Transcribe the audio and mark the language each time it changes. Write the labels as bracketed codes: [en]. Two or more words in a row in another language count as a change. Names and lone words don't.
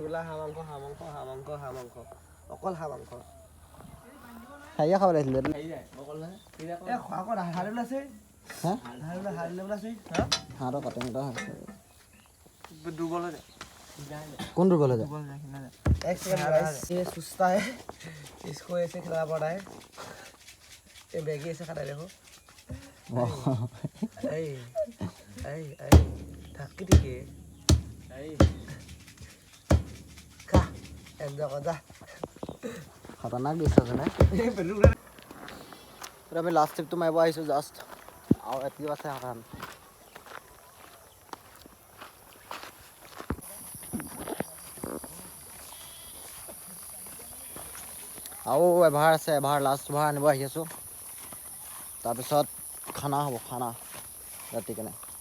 [as] অকল হাঁহ মাংস খাইয়ে খাব লাগিছিলে হাঁহটো কাটি মতা হৈছে কোন দুৰ্বল হৈ যায় [hi] एक सेकंड ये सुस्ता है इसको ऐसे खिलाना पड़ा है ये मैगी ऐसे खाता है देखो ऐ ऐ ऐ थक के ऐ खा एंजॉय कर जा खतरनाक डिश [as] আছে নে আমি [en] last tripটো [as] মাৰিব আহিছোঁ জাষ্ট আৰু এটি আছে সাধাৰণ আৰু এবাৰ আছে এবাৰ লাষ্ট এবাৰ আনিব আহি আছোঁ তাৰপিছত খানা হ'ব খানা ৰাতি কেনে